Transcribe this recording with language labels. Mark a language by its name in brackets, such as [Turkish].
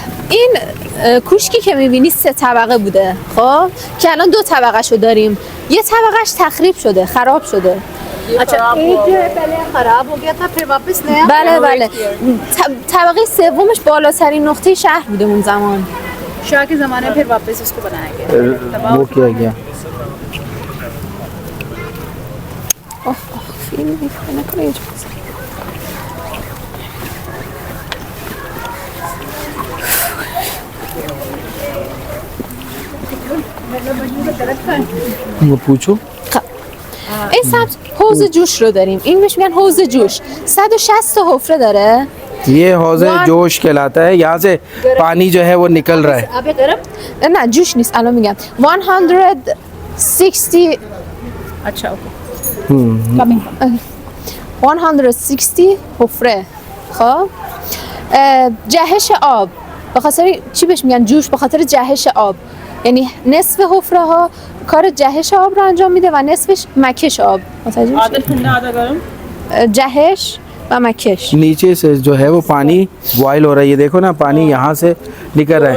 [Persian] این کوشکی که می‌بینی 3 طبقه بوده، خب که الان 2 طبقه شو داریم. یه طبقهش تخریب شده، خراب شده. [Hindi] अच्छा एक जो है पहले खराब हो गया था फिर वापस नया [Persian] بله طبقه سومش بالاترین نقطه شهر بوده اون زمان. [Hindi] शाह के ज़माने में फिर वापस उसको बनाया गया वो किया गया। [Persian] فیلم ریخته نکنه یه جا بزن. [Hindi] वो पूछो। [Persian] این سمت حوض جوش رو داریم. این بهش میگن حوض جوش. 160 تا حفره داره. [Hindi] ये हौज़े जोश कहलाता है, यहाँ से पानी जो है वो निकल रहा है। अब ये गरम [Persian] نه جوش نیست، الان میگم 160 [Hindi] अच्छा ओके [Persian] 160 حفره. خب جهش آب، به خاطر چی بهش میگن جوش؟ به خاطر جهش آب، یعنی نصف حفره ها کار جهش آب رو انجام میده و نصفش مکش آب. متوجه [Hindi] आधा [Persian] میشید؟ [Hindi] ठंडा आधा गर्म [Persian] جهش و مکش. [Hindi] नीचे से जो है वो पानी बॉयल हो रहा है, ये देखो ना पानी यहाँ से निकल रहा